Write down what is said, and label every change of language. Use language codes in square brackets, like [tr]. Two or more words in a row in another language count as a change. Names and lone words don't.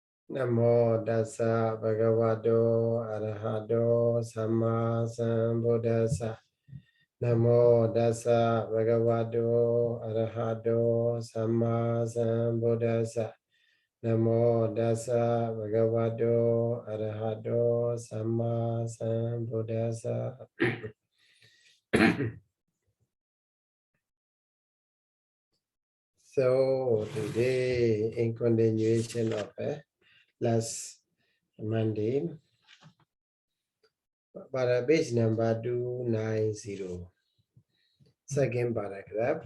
[pi] Namo dasa bhagavato arahato samma sambuddhassa. Namo dasa bhagavato arahato samma sambuddhassa. Namo dasa bhagavato arahato samma sambuddhassa. [en] So today, in continuation of last Monday, page number 290, second paragraph.